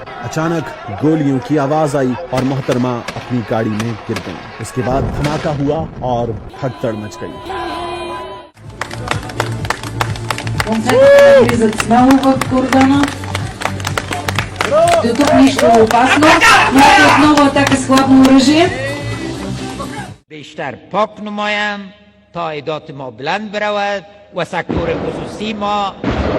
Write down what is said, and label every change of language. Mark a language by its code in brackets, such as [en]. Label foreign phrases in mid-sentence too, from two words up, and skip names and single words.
[hi] अचानक गोलियों की आवाज आई और मोहतरमा अपनी गाड़ी में गिर गई। उसके बाद धमाका हुआ और भगदड़ मच गई। [bg] Тут нищо опасно, но отново атака с хладно оръжие. [fa] بیشتر پاک نمایم تا عایدات ما بلند برود و سکتور خصوصی ما